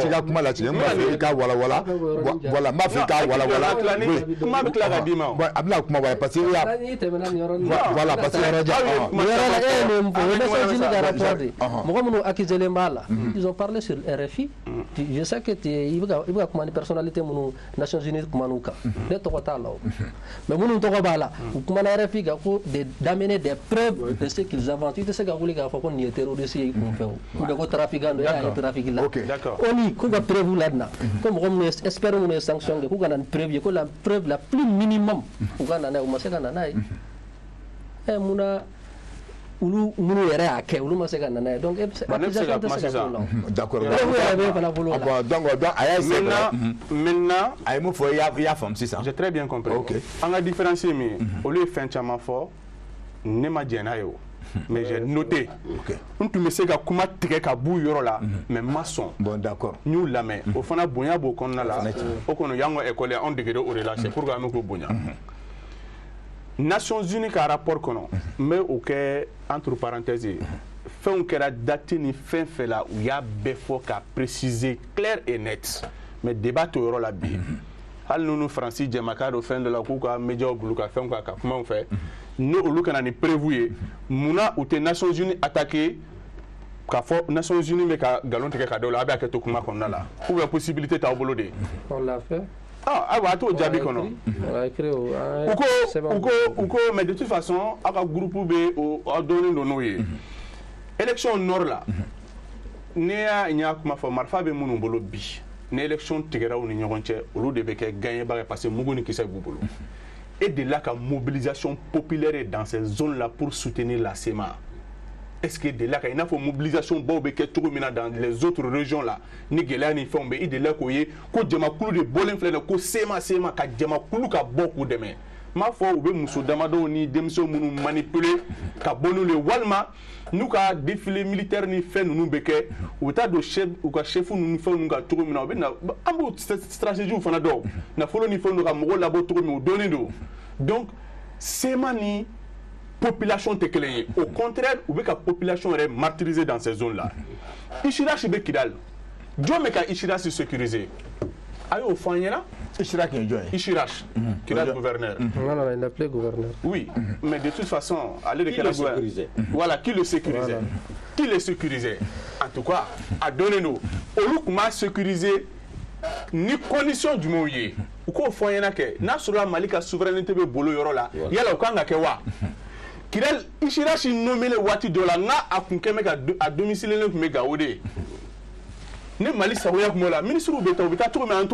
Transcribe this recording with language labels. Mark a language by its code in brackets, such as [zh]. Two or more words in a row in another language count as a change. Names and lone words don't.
[bm] Bɛɛ kuma la tigɛ n b'a fɛ i ka walawala voilà n b'a fɛ i ka walawala kuma bɛ tila ka d'i ma a bɛna kuma wala [fr] parce que voilà parce que [bm] mɔgɔ minnu accusé b'a la [fr] ils ont parlé sur RFI je sais que [bm] i bɛ ka kuma ni personnalité minnu Nations Unies kuma n'u kan ne tɔgɔ t'a la o mais minnu tɔgɔ b'a la u kumana RFI kan ko [fr] d'amener des preuves de ce qu'ils avancent [bm] i tɛ se ka wuli k'a fɔ ko nin ye terroriste ye i kun fɛ o [fr] ou bien [bm] ko trafiquant do y'a ye trafic la oni k'u ka preuve la na ko mɔgɔ minnu ye expert minnu ye sanction kɛ k'u ka na ni preuve ye ko la preuve la [fr] plus minimum [bm] u ka na n'a ye u ma se ka na n'a ye munna olu minnu yɛrɛ y'a kɛ olu ma se ka na n'a ye donc accusation tɛ se ka k'o la d'accord donc a y'a [fr] c'est vrai [bm] maintenant a ye mun fɔ i y'a faamu sisan [fr] j'ai très bien compris [bm] an ka différence ye min ye olu ye fɛn caman fɔ ne ma jɛn n'a ye o [fr] mais j'ai noté [bm] n tun bɛ se ka kuma tigɛ ka b'u yɔrɔ la mais ma sɔn [fr] bon d'accord [bm] n y'u lamɛn o fana bonya b'o kɔnɔna la o kɔni y'an ka école ye anw degera o de la [fr] c'est pourquoi [bm] an bɛ k'o bonya Nations Unies ka rapport kɔnɔ n bɛ o kɛ [fr] entre parenthèses [bm] ye fɛnw kɛra date ni fɛn fɛn la u y'a bɛɛ fɔ ka [fr] préciser clair et net mais débat [bm] t'o yɔrɔ la bi hali n'u Faransi jɛmakan do fɛn dɔ la k'u ka médiaw bolo ka fɛnw ka kumaw fɛ ni olu kana ni prévu ye munna u tɛ Nations Unies attaquer k'a fɔ Nations Unies bɛ ka nkalon tigɛ ka da o la a bɛ hakɛ to kuma kɔnɔna la [fr] ou bien [bm] possibilité t'aw bolo de [fr] on l'a fait [bm] ayiwa a t'o jaabi kɔnɔ u ko [fr] mais de toute façon [bm] aw ka groupe bɛ aw dɔnnen don n'o ye élection nord la ne y'a kuma fɔ marifa bɛ minnu bolo bi ni élection tigɛra u ni ɲɔgɔn cɛ olu de bɛ kɛ gagnébaga [fr] parce que [bm] mugu ni kisɛ b'u bolo [fr] et de là [bm] ka [fr] mobilisation populaire dans ces zones là pour soutenir la SEMA est-ce que de là [bm] ka i n'a fɔ [fr] mobilisation baw [bm] bɛ kɛ cogo min na [fr] dans les autres régions là [bm] ni gɛlɛya ni fɛnw bɛ i [fr] de là [bm] k'o ye ko jamakulu de bɔlen filɛ ko SEMA ka jamakulu ka bɔ k'u dɛmɛ n m'a fɔ u bɛ muso damadɔw ni denmisɛnw minnu manipuler ka bɔ n'u ye walima n'u ka [fr] défilé militaire [bm] ni fɛn ninnu bɛ kɛ u bɛ taa don u ka chef ninnu fɛn ninnu kan cogo min na u bɛ na an b'o stratégie fana dɔn nafolo ni fɛn ninnu ka mɔgɔw labɔ cogo min o dɔnnen don donc SEMA ni population tɛ kelen ye [fr] au contraire [bm] u bɛ ka population yɛrɛ martyriser [fr] dans ces zones là [bm] Ishirashi bɛ Kidal jɔn bɛ ka Ishirashi sécuriser a y'o fɔ an ɲɛna Ishirashi ye jɔn ye Ishirashi Kidal gouverneur [fr] non il l'appelait gouverneur oui mais de toute façon [bm] ale de kɛra gouverneur [fr] voilà qui le sécurisait qui le sécurisait en tout cas a donné nous [bm] olu tun b'a sécuriser ni condition jumɛnw ye u k'o fɔ an ɲɛna kɛ n'a sɔrɔla Mali ka souveraineté bɛ bolo yɔrɔ la yala o kan ka kɛ wa Kidal Ishirashi nommé waati dɔ la n a kun kɛn bɛ ka a domicilié tun bɛ Gao de ye ni Mali sagoya tun b'o la ministres bɛ taa u bɛ taa cogo min an